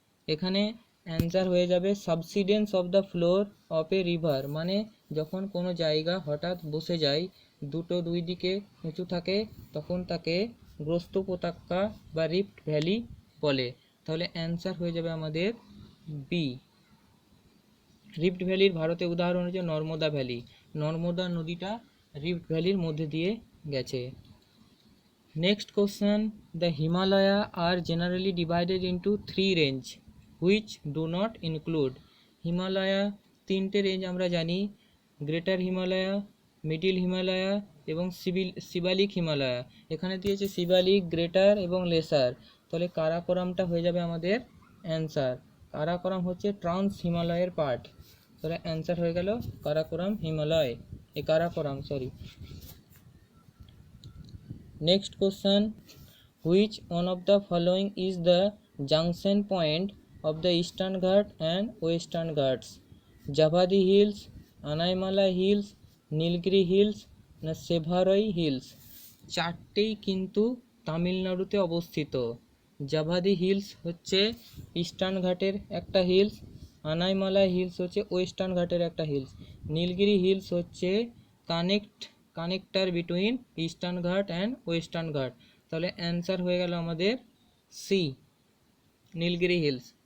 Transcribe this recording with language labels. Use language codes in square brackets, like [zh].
[bn] এখানে অ্যান্সার হয়ে যাবে [en] subsidence of the floor of a river, [bn] মানে যখন কোনো জায়গা হঠাৎ বসে যায়, দুই দিকে উঁচু থাকে, তখন তাকে গ্রস্ত উপত্যকা বা রিফট ভ্যালি বলে। তাহলে অ্যান্সার হয়ে যাবে আমাদের বি। রিফট ভ্যালির ভারতে উদাহরণ হচ্ছে নর্মদা ভ্যালি, নর্মদা নদীটা রিফট ভ্যালির মধ্যে দিয়ে গেছে। [en] Next question, the Himalaya are generally divided into three range which do not include Himalaya। [bn] তিনটে রেঞ্জ আমরা জানি, গ্রেটার হিমালয়া, মিডিল হিমালয়া এবং শিবালিক হিমালয়া। এখানে দিয়েছে শিবালিক, গ্রেটার এবং লেসার, তাহলে কারাকোরামটা হয়ে যাবে আমাদের অ্যান্সার। কারাকোরাম হচ্ছে ট্রান্স হিমালয়ের পার্ট, তাহলে অ্যান্সার হয়ে গেল Karakoram Himalaya, Karakoram sorry. [en] Next question, which one of the following is the junction point of the Eastern Ghat and Western Ghats? Javadi Hills, Anaimala Hills, Nilgiri hills না Shevaroy hills? [bn] চারটেই কিন্তু তামিলনাড়ুতে অবস্থিত। জাভাদি হিলস হচ্ছে ইস্টার্ন ঘাটের একটা হিলস, আনাইমালা হিলস হচ্ছে ওয়েস্টার্ন ঘাটের একটা হিলস, নীলগিরি হিলস হচ্ছে কানেক্টার বিটুইন ইস্টার্ন ঘাট অ্যান্ড ওয়েস্টার্ন ঘাট, তাহলে অ্যান্সার হয়ে গেল আমাদের সি, নীলগিরি হিলস।